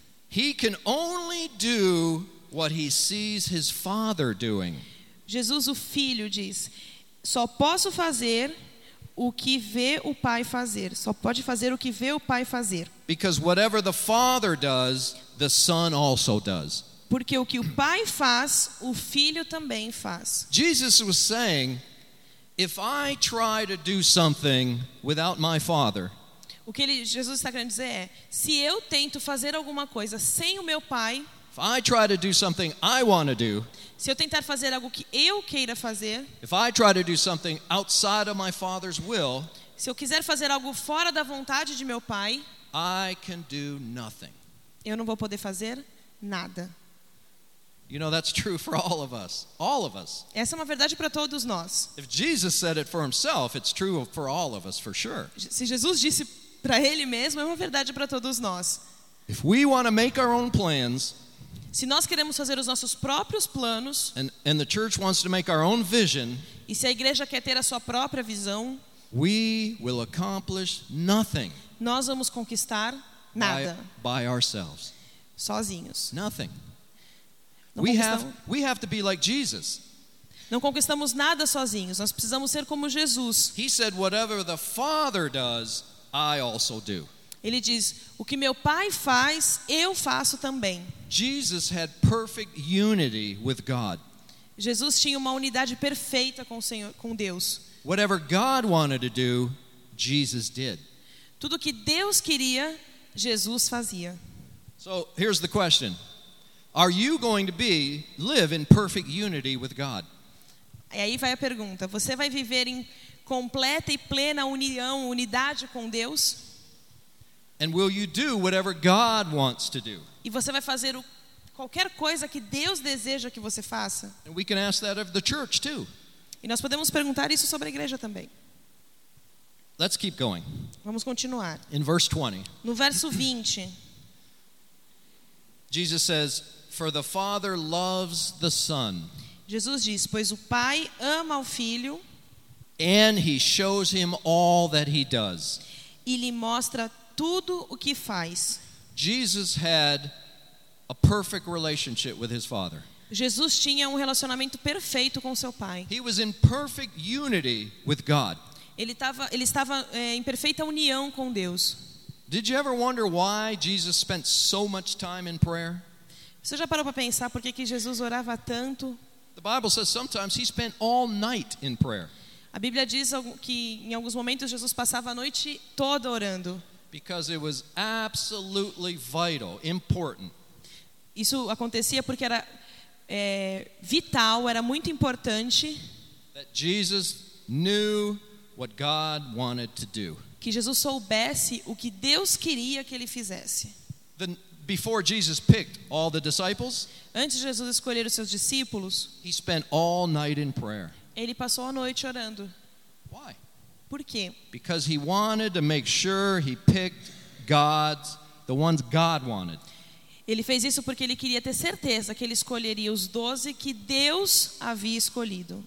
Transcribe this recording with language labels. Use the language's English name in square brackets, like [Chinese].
[English] he can only do what he sees his Father doing. [Portuguese] Jesus, o Filho, diz: só posso fazer o que vê o Pai fazer. Só pode fazer o que vê o Pai fazer. [English] Because whatever the Father does, the Son also does. [Portuguese] Porque o que o Pai faz, o Filho também faz. [English] Jesus was saying, if I try to do something without my Father. [Portuguese] O que Jesus está querendo dizer é: se eu tento fazer alguma coisa sem o meu Pai. [English] If I try to do something I want to do. [Portuguese] Se eu tentar fazer algo que eu queira fazer. [English] If I try to do something outside of my Father's will. [Portuguese] Se eu quiser fazer algo fora da vontade de meu Pai. [English] I can do nothing. [Portuguese] Eu não vou poder fazer nada. [English] You know, that's true for all of us. All of us. [Portuguese] Essa é uma verdade para todos nós. [English] If Jesus said it for himself, it's true for all of us, for sure. [Portuguese] Se Jesus disse para ele mesmo, é uma verdade para todos nós. [English] If we want to make our own plans, [Portuguese] se nós queremos fazer os nossos próprios planos, [English] and the church wants to make our own vision, [Portuguese] e se a igreja quer ter a sua própria visão, [English] we will accomplish nothing. [Portuguese] Nós vamos conquistar nada. [English] By ourselves. [Portuguese] Sozinhos. [English] Nothing. We have to be like Jesus. [Portuguese] Não conquistamos nada sozinhos. Nós precisamos ser como Jesus. [English] He said, "Whatever the Father does, I also do." [Portuguese] Ele diz: o que meu Pai faz, eu faço também. [English] Jesus had perfect unity with God. [Portuguese] Jesus tinha uma unidade perfeita com o Senhor, com Deus. [English] Whatever God wanted to do, Jesus did. [Portuguese] Tudo que Deus queria, Jesus fazia. [English] So here's the question. Are you going to live in perfect unity with God? [Portuguese] E aí vai a pergunta: você vai viver em completa e plena união, unidade com Deus? [English] And will you do whatever God wants to do? [Portuguese] E você vai fazer qualquer coisa que Deus deseja que você faça? [English] And we can ask that of the church too. [Portuguese] E nós podemos perguntar isso sobre a igreja também. [English] Let's keep going. [Portuguese] Vamos continuar. [English] In verse 20. [Portuguese] No verso 20. [English] Jesus says, "For the Father loves the Son." [Portuguese] Jesus diz: pois o Pai ama o Filho. [English] And he shows him all that he does. [Portuguese] E lhe mostra tudo o que faz. [English] Jesus had a perfect relationship with his Father. [Portuguese] Jesus tinha um relacionamento perfeito com seu Pai. [English] He was in perfect unity with God. [Portuguese] Ele estava em perfeita união com Deus. [English] Did you ever wonder why Jesus spent so much time in prayer? [Portuguese] Você já parou para pensar por que Jesus orava tanto? [English] The Bible says sometimes he spent all night in prayer. [Portuguese] A Bíblia diz que em alguns momentos Jesus passava a noite toda orando. [English] Because it was absolutely vital, important. [Portuguese] Isso acontecia porque era vital, era muito importante. [English] That Jesus knew what God wanted to do. [Portuguese] Que Jesus soubesse o que Deus queria que ele fizesse. [English] Before Jesus picked all the disciples, [Portuguese] antes de Jesus escolher os seus discípulos, [English] he spent all night in prayer. [Portuguese] Ele passou a noite orando. [English] Why? [Portuguese] Por quê? [English] Because he wanted to make sure he picked God's, the ones God wanted. [Portuguese] Ele fez isso porque ele queria ter certeza que ele escolheria os 12 que Deus havia escolhido.